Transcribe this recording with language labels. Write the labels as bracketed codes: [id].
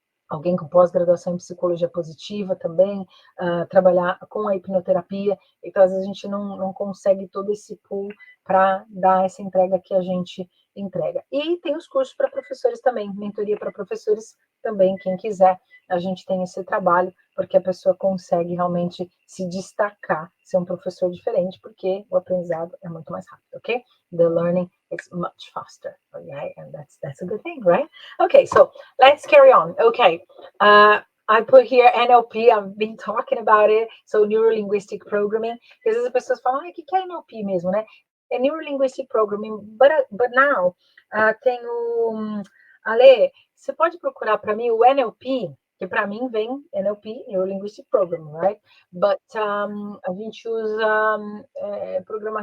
[pt] alguém com pós-graduação em psicologia positiva também, trabalhar com a hipnoterapia, então às vezes a gente não consegue todo esse pool para dar essa entrega que a gente entrega. E tem os cursos para professores também, mentoria para professores também, quem quiser, a gente tem esse trabalho, porque a pessoa consegue realmente se destacar, ser um professor diferente, porque o aprendizado é muito mais rápido, ok? [en] The learning is much faster, okay? And that's a good thing, right? Okay, so let's carry on. Okay, I put here NLP. I've been talking about it. So neurolinguistic programming. [pt] Porque às vezes as pessoas falam, o que é NLP mesmo, né? É neurolinguistic programming. [en] But now [pt] tem o [en] Ale. [pt] Você pode procurar para mim o NLP, que para mim vem NLP, neurolinguistic programming, right? [en] But [pt] a gente usa programação.